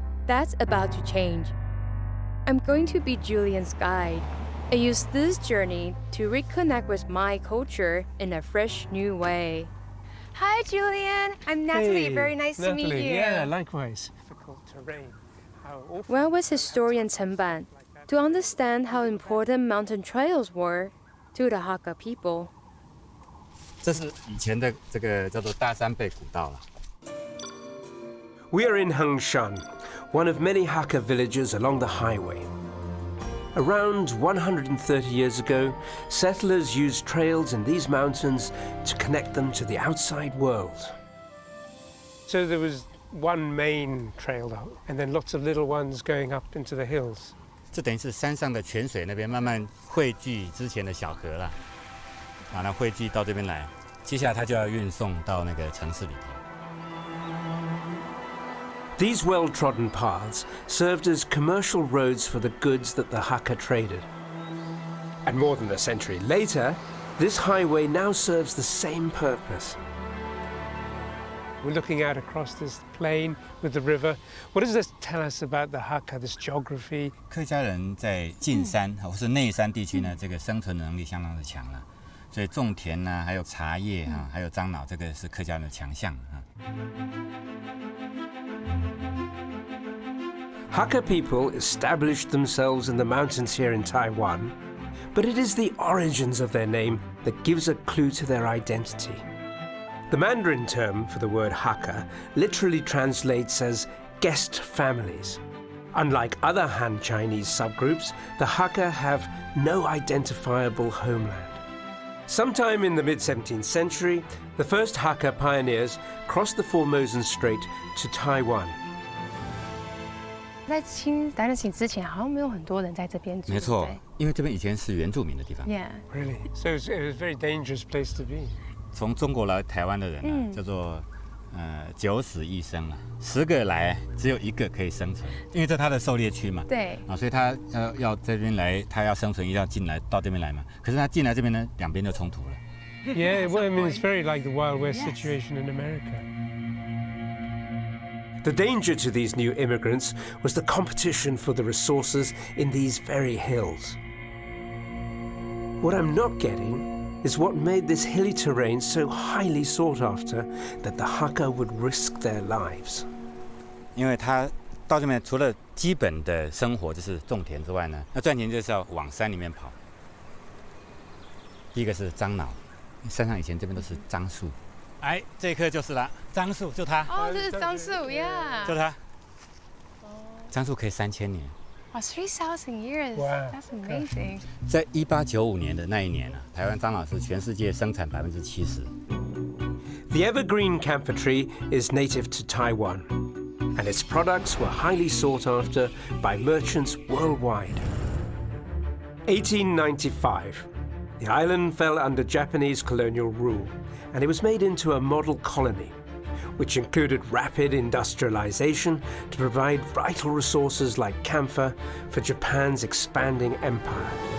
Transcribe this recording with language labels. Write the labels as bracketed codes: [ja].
[en] That's about to change. I'm going to be Julian's guide and use this journey to reconnect with my culture in a fresh new way. Hi, Julian. I'm Natalie. Hey, Very nice to meet Natalie. you. Yeah, likewise. Difficult terrain. How awful. Where was historian Chen Ban to understand how important mountain trails were to the Hakka people? [zh] 这是以前的这个叫做大山背古道了。 [en] We are in Hengshan, one of many Hakka villages along the highway. Around 130 years ago, settlers used trails in these mountains to connect them to the outside world. So there was one main trail, and then lots of little ones going up into the hills. [zh] 这等于是山上的泉水那边慢慢汇聚之前的小河了，啊，那汇聚到这边来，接下来它就要运送到那个城市里头。 [en] These well-trodden paths served as commercial roads for the goods that the Hakka traded. And more than a century later, this highway now serves the same purpose. We're looking out across this plain with the river. What does this tell us about the Hakka, this geography? [zh] 客家人在近山或是内山地区呢，这个生存能力相当的强了，所以种田呢，还有茶叶啊，还有樟脑，这个是客家人的强项啊。 [en] Hakka people established themselves in the mountains here in Taiwan, but it is the origins of their name that gives a clue to their identity. The Mandarin term for the word Hakka literally translates as guest families. Unlike other Han Chinese subgroups, the Hakka have no identifiable homeland. Sometime in the mid-17th century, the first Hakka pioneers crossed the Formosan Strait to Taiwan. [zh] 在清来得及之前，好像没有很多人在这边住。没错对，因为这边以前是原住民的地方。 [en] Yeah. Really? So it was a very dangerous place to be. [zh] 从中国来台湾的人啊，叫做九死一生啊，10个来只有1个可以生存，因为这它的狩猎区嘛。对。啊，所以他要这边来，他要生存，一定要进来到这边来嘛。可是他进来这边呢，两边就冲突了。 [en] Yeah, well, I mean, it's very like the Wild West situation in America. The danger to these new immigrants was the competition for the resources in these very hills. What I'm not getting is what made this hilly terrain so highly sought after that the Hakka would risk their lives. [zh] 因为他到这边除了基本的生活就是种田之外呢，那赚钱就是要往山里面跑。第一个是樟脑，山上以前这边都是樟树。哎，这一棵就是了，樟树就它。哦，这是樟树 ，Yeah。就它。樟树可以3000年。 [en] 哇 ，3,000 years. Wow. That's amazing. [zh] 在1895年的那一年啊，台湾樟脑是全世界生产70%。 [en] The evergreen camphor tree is native to Taiwan, and its products were highly sought after by merchants worldwide. 1895, the island fell under Japanese colonial rule, and it was made into a model colony, which included rapid industrialization to provide vital resources like camphor for Japan's expanding empire.